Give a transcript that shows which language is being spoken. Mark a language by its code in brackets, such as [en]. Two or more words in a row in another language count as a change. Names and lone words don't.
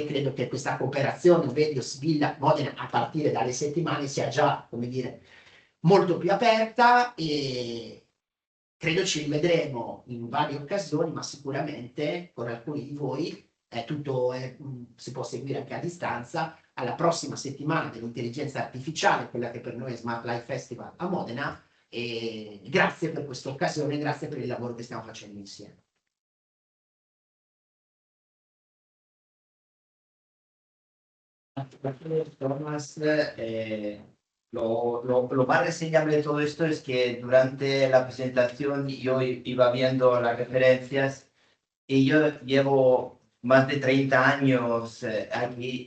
[it] Credo che questa cooperazione Vedios-Villa-Modena a partire dalle settimane sia già, come dire, molto più aperta, e credo ci rivedremo in varie occasioni, ma sicuramente con alcuni di voi tutto si può seguire anche a distanza. Alla prossima settimana dell'intelligenza artificiale, quella che per noi è Smart Life Festival a Modena, e grazie per questa occasione, grazie per il lavoro che stiamo facendo insieme. [es] Tomás, lo más reseñable de todo esto es que durante la presentación yo iba viendo las referencias y yo llevo más de 30 años aquí.